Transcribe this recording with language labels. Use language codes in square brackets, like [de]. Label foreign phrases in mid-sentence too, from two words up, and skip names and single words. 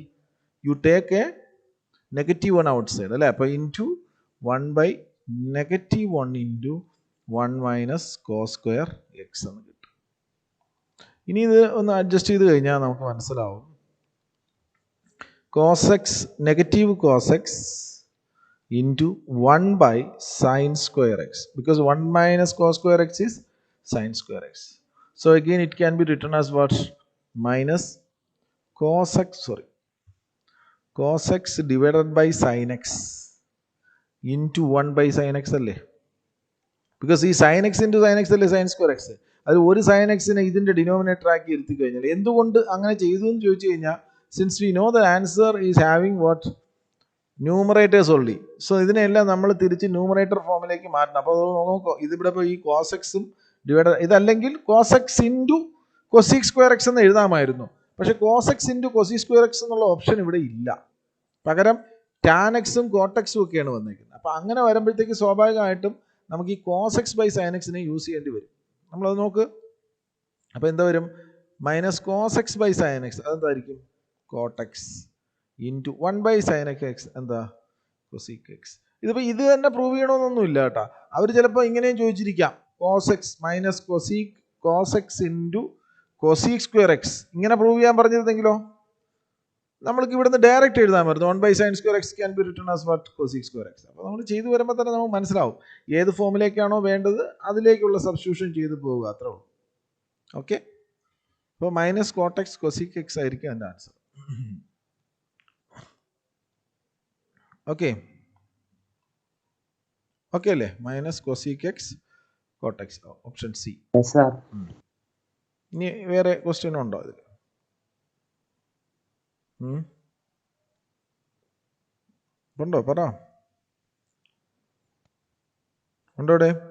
[en] you take a -1 outside, അല്ലേ? [ml] അപ്പോൾ [en] into 1 by -1 into 1 minus cos square x [ml] എന്ന് കിട്ടും. ഇനി ഇത് ഒന്ന് അഡ്ജസ്റ്റ് ചെയ്ത് കഴിഞ്ഞാൽ നമുക്ക് മനസ്സിലാവും. [en] cos x negative cos x into 1 by sin square x, because 1 minus cos square x is sin square x. So again it can be written as what? Minus cos x divided by sin x into 1 by sin x അല്ലേ? ബിക്കോസ് ഈ sin x into sin x അല്ലേ sin square x. [ml] അത് ഒരു sin x നെ ഇതിൻ്റെ ഡിനോമിനേറ്റർ ആക്കി എടുത്തു കഴിഞ്ഞാൽ എന്തുകൊണ്ട് അങ്ങനെ ചെയ്തു എന്ന് ചോദിച്ചു കഴിഞ്ഞാൽ, [en] since we know the answer is having what? numerators only. [ml] സോ ഇതിനെല്ലാം നമ്മൾ തിരിച്ച് ന്യൂമറേറ്റർ ഫോമിലേക്ക് മാറ്റണം. അപ്പോൾ നോക്കൂ, ഇതിവിടെ ഇപ്പോൾ ഈ [en] cos x divide, [ml] ഇതല്ലെങ്കിൽ [en] cos x into cosec square x [ml] എന്ന് എഴുതാമായിരുന്നു. പക്ഷെ [en] cos x into cosec square x [ml] എന്നുള്ള ഓപ്ഷൻ ഇവിടെ ഇല്ല. പകരം tan x ഉം cot x ഉം ഒക്കെയാണ് വന്നിരിക്കുന്നത്. അപ്പോൾ അങ്ങനെ വരുമ്പോഴത്തേക്ക് സ്വാഭാവികമായിട്ടും നമുക്ക് ഈ [en] cos x by sin x [ml] നെ യൂസ് ചെയ്യേണ്ടി വരും. നമ്മളത് നോക്ക്. അപ്പോൾ എന്താ വരും? [en] minus cos x by sin x, [ml] അതെന്തായിരിക്കും? [en] cot x into 1 by sin x എന്താ? cosec x. [ml] ഇതിപ്പോൾ ഇത് തന്നെ പ്രൂവ് ചെയ്യണമെന്നൊന്നും ഇല്ല കേട്ടോ. അവർ ചിലപ്പോൾ ഇങ്ങനെയും ചോദിച്ചിരിക്കാം, [en] cos x minus cos x into cosec square x, [ml] ഇങ്ങനെ പ്രൂവ് ചെയ്യാൻ പറഞ്ഞിരുന്നെങ്കിലോ നമ്മൾക്ക് ഇവിടുന്ന് ഡയറക്റ്റ് എഴുതാമായിരുന്നു. [en] 1 by sin square x can be written as what? cosec square x. [ml] അപ്പോൾ നമ്മൾ ചെയ്തു വരുമ്പോൾ തന്നെ നമുക്ക് മനസ്സിലാവും ഏത് ഫോമിലേക്കാണോ വേണ്ടത് അതിലേക്കുള്ള സബ്സ്റ്റിറ്റ്യൂഷൻ ചെയ്ത് പോവുക, അത്രേ ഉള്ളൂ. ഓക്കെ, അപ്പോൾ [en] minus cot x cosec x [ml] ആയിരിക്കും എൻ്റെ ആൻസർ. ഓക്കെ ഓക്കെ അല്ലേ? [en] minus cosec x cot x, option C. [ml] ഇനി വേറെ ക്വസ്റ്റ്യൻ ഉണ്ടോ ഇതിൽ? ഉണ്ടോ? പറ. ഉണ്ടോടെ?